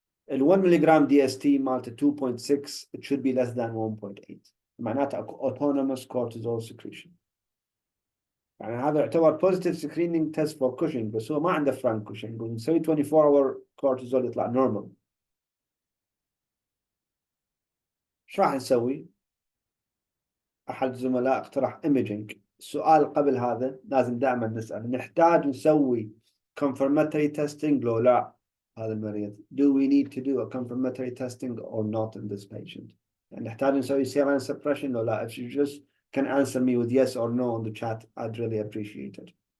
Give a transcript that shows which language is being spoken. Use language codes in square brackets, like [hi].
[en] ال 1 milligram DST [ar] مالته [en] 2.6, it should be less than 1.8. [ar] معناته اكو [en] autonomous cortisol secretion. [ar] يعني هذا يعتبر [en] positive screening test for Cushing، [ar] بس هو ما عنده [en] frank Cushing، [ar] ونسوي [en] 24 hour cortisol [ar] يطلع normal. ايش راح نسوي؟ احد الزملاء اقترح [en] imaging. [ar] السؤال قبل هذا لازم دائما نسأل، نحتاج نسوي [en] confirmatory testing [ar] لو لا هذا المريض؟ [en] Do we need to do a confirmatory testing or not in this patient؟ [ar] يعني نحتاج نسوي [en] saline suppression [ar] لو لا؟ [en] If you just can answer me with yes or no on the chat, I'd really appreciate it.